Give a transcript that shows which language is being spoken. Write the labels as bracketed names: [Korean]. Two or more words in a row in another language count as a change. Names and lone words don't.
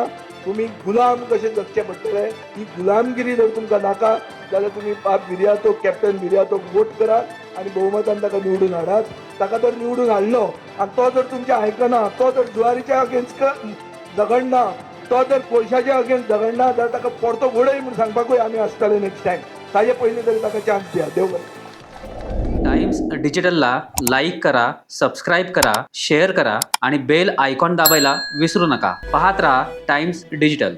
[Konkani] तुमी गुलाम कशें जगचें पडटलें. ही गुलामगिरी जर तुमकां नाका जाल्यार तुमी बाब विर्यातोक, कॅप्टन विर्यातोक वोट करात आनी भोवमतान ताका निवडून हाडात. ताका जर निवडून हाडलो आनी तो जर तुमचें आयकना, तो जर जुवारीच्या अगेन्स्ट झगडना, तो जर पयशाच्या अगेन्स्ट झगडना जाल्यार ताका परतो घोडय म्हणून सांगपाकूय आमी आसतले [English] next time. [Konkani] ताजे पयलीं तरी ताका चान्स दिया. देव बरें. [Marathi] टाइम्स डिजिटलला लाईक करा, सबस्क्राईब करा, शेअर करा आणि बेल आयकॉन दाबायला विसरू नका. पाहत रहा टाइम्स डिजिटल.